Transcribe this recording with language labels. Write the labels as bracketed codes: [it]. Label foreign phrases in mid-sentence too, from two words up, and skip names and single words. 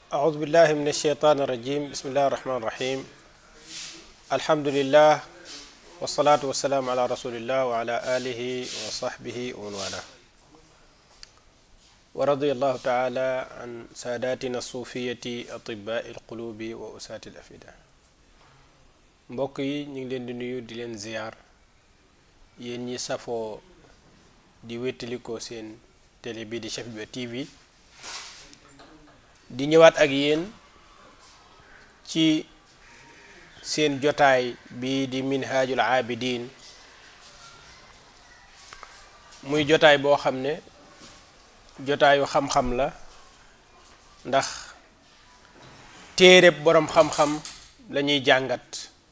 [ar] أعوذ بالله من الشيطان الرجيم بسم الله الرحمن الرحيم الحمد لله والصلاة والسلام على رسول الله وعلى آله وصحبه ومن والاه ورضي الله تعالى عن ساداتنا الصوفية أطباء القلوب وأساة الأفئدة. [wo] mbokk yi ñu ngi leen di nuyu di leen ziyaar yéen ñi safoo di wéttalikoo seen télé bi di Chef Bi TV di ñëwaat ak yéen ci seen jotaay bi di minhajul abidin muy jotaay boo xam ne jotaayu xam-xam la ndax téereb boroom xam-xam lañuy jàngat.